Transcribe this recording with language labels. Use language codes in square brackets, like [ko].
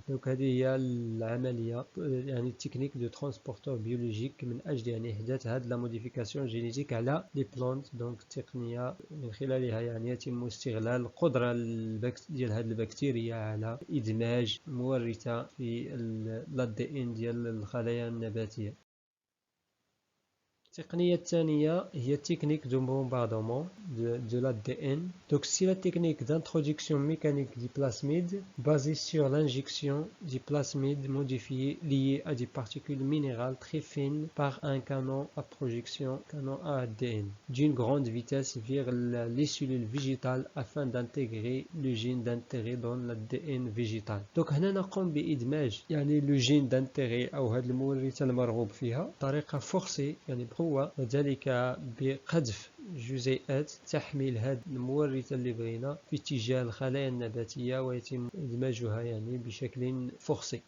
[ar] دونك هذه هي العمليه يعني التكنيك دو ترانسبورتور بيولوجيك من اجل يعني احداث هاد لا موديفيكاسيون جينيتيك على لي بلانت. دونك تقنيه من خلالها يعني يتم استغلال القدره ديال هاد البكتيريا على ادماج مورثه في لا دي ان ديال الخلايا النباتيه. التقنية الثانية هي [fr] technique de bombardement de l'ADN. Donc c'est la technique d'introduction mécanique du plasmide basée sur l'injection du plasmide modifié lié à des particules minérales très fines par un canon à projection, canon à ADN, d'une grande vitesse vers les cellules végétales afin d'intégrer le gène d'intérêt dans l'ADN végétal. [ar] Donc هنا نقوم بإدماج يعني [fr] le gène d'intérêt [ar] أو هذه المورثة المرغوب فيها بطريقة [fr] forcée [ar] يعني بقوة، وذلك بقذف جزيئات تحمل هذه المورثة اللي بغينا في اتجاه الخلايا النباتية ويتم إدماجها يعني بشكل فورسي.